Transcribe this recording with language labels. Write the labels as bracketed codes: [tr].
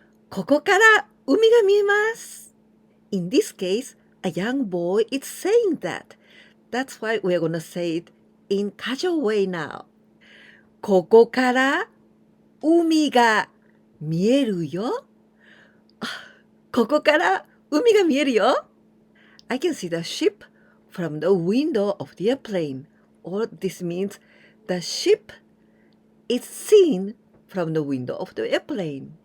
[ja] ここから海が見えます。 [en] In this case, a young boy is saying that.That's why we're gonna say it in casual way now. [ja] ここから海が見えるよ。ここから海が見えるよ。 [en] I can see the ship from the window of the airplane. Or this means the ship is seen from the window of the airplane.